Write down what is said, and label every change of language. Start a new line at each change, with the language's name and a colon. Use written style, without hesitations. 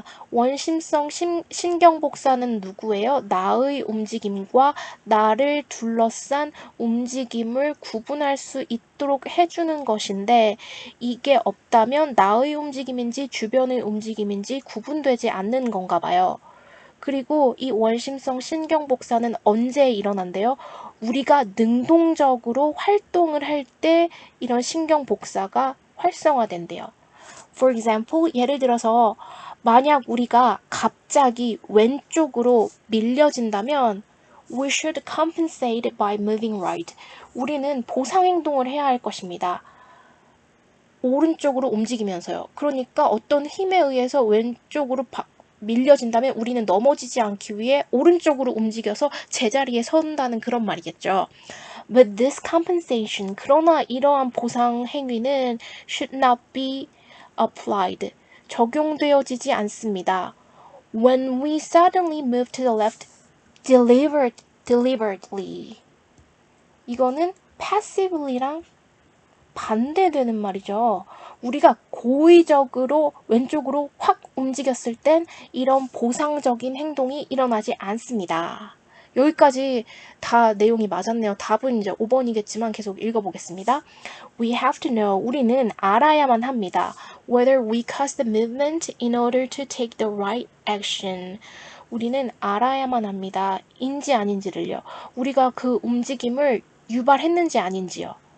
Korean: 원심성 신경복사는 누구예요? 나의 움직임과 나를 둘러싼 움직임을 구분할 수 있도록 해주는 것인데 이게 없다면 나의 움직임인지 주변의 움직임인지 구분되지 않는 건가 봐요. 그리고 이 원심성 신경복사는 언제 일어난대요? 우리가 능동적으로 활동을 할 때 이런 신경복사가 활성화된대요.
English: For example,
Korean: 예를 들어서 만약 우리가 갑자기 왼쪽으로 밀려진다면
English: we should compensate by moving right.
Korean: 우리는 보상행동을 해야 할 것입니다. 오른쪽으로 움직이면서요. 그러니까 어떤 힘에 의해서 왼쪽으로 밀려진다면 우리는 넘어지지 않기 위해 오른쪽으로 움직여서 제자리에 선다는 그런 말이겠죠.
English: But this compensation,
Korean: 그러나 이러한 보상 행위는
English: should not be applied,
Korean: 적용되어지지 않습니다.
English: When we suddenly move to the left deliberately.
Korean: 이거는 passively랑 반대되는 말이죠. 우리가 고의적으로 왼쪽으로 확 움직였을 땐 이런 보상적인 행동이 일어나지 않습니다. 여기까지 다 내용이 맞았네요. 답은 이제 5번이겠지만 계속 읽어보겠습니다.
English: We have to know.
Korean: 우리는 알아야만 합니다.
English: Whether we cause the movement in order to take the right action.
Korean: 우리는 알아야만 합니다. 인지 아닌지를요. 우리가 그 움직임을 유발했는지 아닌지요.